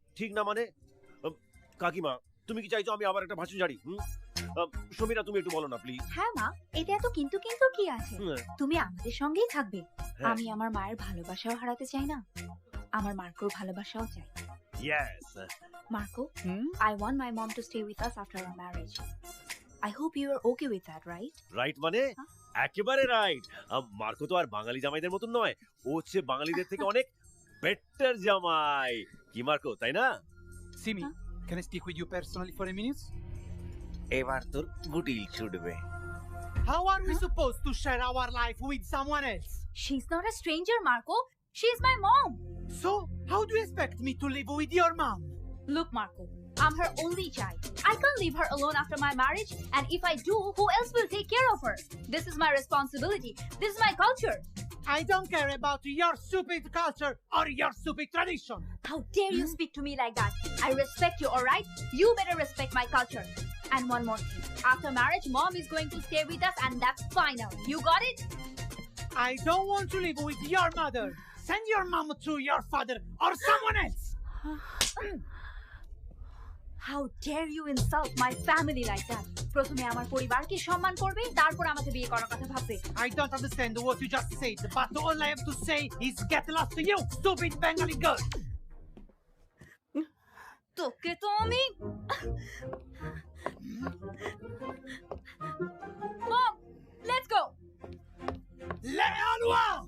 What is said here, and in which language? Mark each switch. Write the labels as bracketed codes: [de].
[bn] ঠিক না মানে? কাকিমা, তুমি কি চাইছো আমি আবার একটা ভাষণ জানি? সমীরা, তুমি একটু বলো না প্লিজ। হ্যাঁ মা, এটা এত কিন্তু কিন্তু কি আছে? তুমি আমাদের সঙ্গেই থাকবে। আমি আমার মায়ের ভালোবাসাও হারাতে চাই না, আমার মার্কোর ভালোবাসাও চাই। [en] Yes. Marco, I want my mom to stay with us after our marriage. I hope you are okay with that, right? [bn] Right মানে একেবারে রাইট। মার্কো তো আর বাঙালি জামাইদের মতন নয়, ও হচ্ছে বাঙালিদের থেকে অনেক বেটার জামাই। কি মার্কো, তাই না? [en] Simi, can I speak with you personally for a minute? [bn] এবার তোর গুটিল ছুটবে। [en] How are we supposed to share our life with someone else? She's not a stranger, Marco. She's my mom. So, how do you expect me to live with your mom? Look, Marco, I'm her only child. I can't leave her alone after my marriage, and if I do, who else will take care of her? This is my responsibility. This is my culture. I don't care about your stupid culture or your stupid tradition. How dare you speak to me like that? I respect you, alright? You better respect my culture. And one more thing. After marriage, mom is going to stay with us, and that's final. You got it? I don't want to live with your mother. Send your mom to your father or someone else. How dare you insult my family like that? [bn] প্রথমে আমার পরিবারকে সম্মান করবে, তারপর আমাকে বিয়ে করার কথা ভাববে। [en] I don't understand what you just said, but all I have to say is get lost to you, stupid Bengali girl. [bn] তোকে তো আমি [en] Mom, let's go. Leonua!